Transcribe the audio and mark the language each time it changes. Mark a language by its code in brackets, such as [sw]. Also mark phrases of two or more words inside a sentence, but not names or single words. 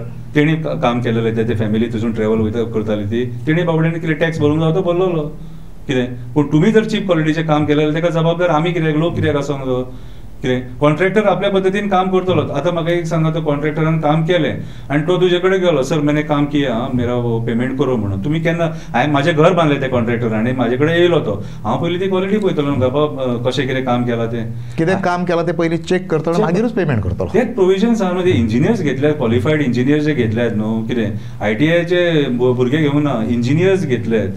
[kok] तेणी काम केलेलें ते फॅमिली थंयसून ट्रॅव्हल वयता करताली ती. तेणी बाबड्यांनी कितें टॅक्स भरूंक जावं तो भरलोलो. कितें पूण तुमी जर चीप क्वॉलिटीचें काम केलें तेका जबाबदार आमी कित्याक, लोक कित्याक आसोंक जाय? कितें कॉन्ट्रॅक्टर आपल्या पद्दतीन काम करतलो. आतां म्हाका एक सांगा, तो कॉन्ट्रॅक्टरान काम केलें आनी तो तुजे कडेन गेलो, [hi] सर मैंने काम किया, मेरा वो पेमेंट करो म्हणून. [kok] तुमी केन्ना, हांवें म्हाजें घर बांदलें त्या कॉन्ट्रॅक्टरान, म्हाजे कडेन येयलो तो, हांव पयलीं ती क्वॉलिटी पळयतलो न्हू, बाबा कशें कितें काम केलां तें, कितें काम केलां तें पयलीं चॅक करतलो, मागीरूच पेमेंट करतलो. तेच प्रोविजन्स आहा न्हू. ते इंजिनियर्स घेतल्यात, [en] qualified engineers [kok] जे घेतल्यात न्हू, कितें ITIचे भुरगे घेवून ना, इंजिनियर्स घेतल्यात.